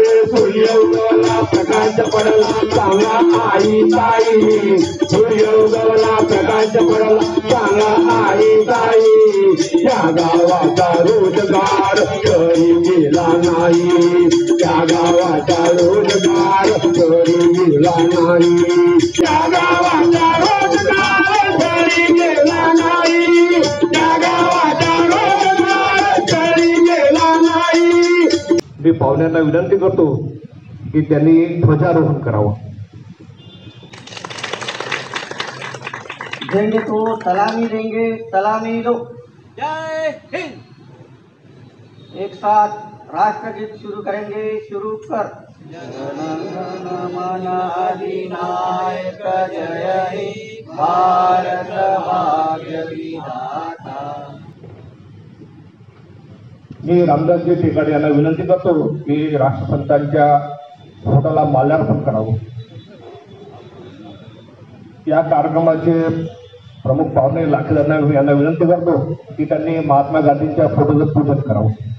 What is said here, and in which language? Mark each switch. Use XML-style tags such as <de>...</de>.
<mr>सूर्योदयाला प्रकाश पडला सांगा आई ताई, सूर्योदयाला प्रकाश पडला सांगा आई ताई, या गावाचा रोजगार घरी गेला नाही, या गावाचा रोजगार घरी गेला नाही, या गावाचा रोजगार घरी गेला नाही, या गावाचा रोजगार घरी गेला नाही। मी पाहुण्यांना विनंती करतो की त्यांनी ध्वजारोहण करावं।</mr> <hi>देंगे तो सलामी देंगे, सलामी दो। जय हिंद। एक साथ राष्ट्रगीत शुरू करेंगे, शुरू कर।</hi> <bn>जनगण मन अधिनायक जय हे भारत भाग्य विधाता।</bn> <mr>मी रामदासजी टेकाडे यांना विनंती करतो की राष्ट्रसंतांच्या फोटोला माल्यार्पण करावं। या कार्यक्रमाचे प्रमुख पाहुणे लाखेदार यांना विनंती करतो की त्यांनी महात्मा गांधींच्या फोटोचं पूजन करावं।</mr>